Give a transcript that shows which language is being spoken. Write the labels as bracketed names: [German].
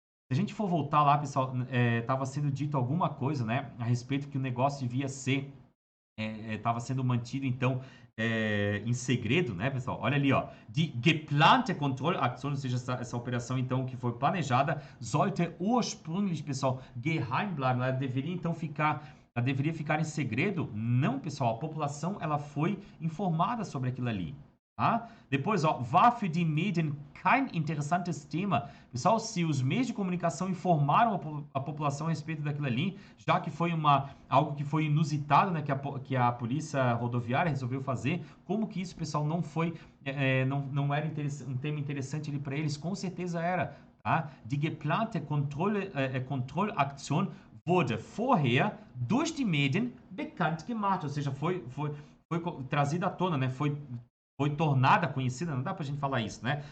[Portuguese] Se a gente for voltar lá, pessoal, estava sendo dito alguma coisa, né, a respeito que o negócio devia ser, estava sendo mantido, então, em segredo, né, pessoal? Olha ali, ó. Die geplante Kontrollaktion, ou seja, essa operação, então, que foi planejada, sollte ursprünglich, pessoal, geheim bleiben. Ela deveria, então, ficar em segredo? Não, pessoal. A população, ela foi informada sobre aquilo ali. Tá? [German] Depois, ó, war für die Medien kein interessantes Thema. [Portuguese] Pessoal, se os meios de comunicação informaram a população a respeito daquilo ali, já que foi algo que foi inusitado, né, que a polícia rodoviária resolveu fazer, como que isso, pessoal, não foi, não era um tema interessante ali para eles? Com certeza era. Tá? [German] Die geplante Kontrollaktion wurde vorher durch die Medien bekannt gemacht, ou seja, foi trazida à tona, né? [Portuguese] Foi tornada conhecida, não dá pra gente falar isso, né?